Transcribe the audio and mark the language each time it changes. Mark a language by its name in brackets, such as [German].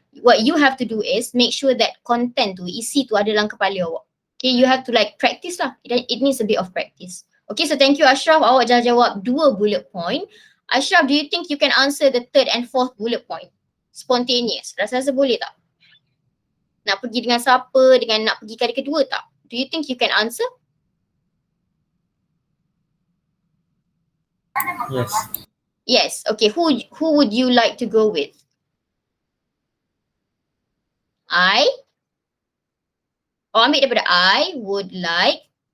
[English] What you have to do is make sure that content tu, [Malay] isi tu ada dalam kepala awak. [English] Okay, you have to like practice lah. It needs a bit of practice. Okay, so thank you Ashraf. [Malay] Awak dah jawab 2 bullet point. Ashraf, [English] do you think you can answer the 3rd and 4th bullet point? [Malay] Spontaneous. Rasa-rasa boleh tak? Nak pergi dengan siapa, dengan nak pergi kali kedua tak? [English] Do you think you can answer? Yes. Yes. Okay, who would you like to go with? [Malay] I? Ambil daripada [English] I would like.